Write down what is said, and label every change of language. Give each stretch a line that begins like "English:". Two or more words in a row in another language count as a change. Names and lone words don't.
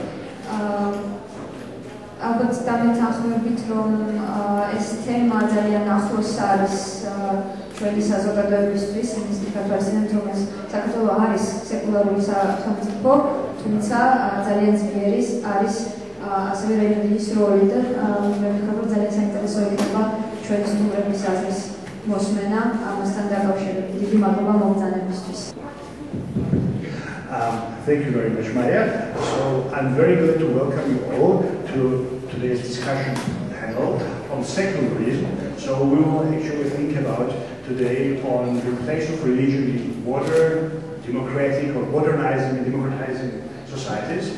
Georgian: ალბათ დამეთანხმებით, რომ ეს თემა ძალიან ახლოს არის ჩვენი საზოგადოებისთვის, იმის თვალსაზრისით, რომ საქართველო არის სეკულარული სახელმწიფო, თუმცა ძალიან ძლიერი არის ასევე რელიგიის როლი და მე ვფიქრობ, რომ ძალიან საინტერესო იქნება ჩვენი სტუმრების აზრის მოსმენა ამასთან დაკავშირებით. დიდი მადლობა მომბრძანებისთვის.
English: Thank you very much, Maya. So I'm very glad to welcome you all to today's discussion panel on secularism. So we will actually think about today on the place of religion in modern, democratic or modernizing and democratizing societies.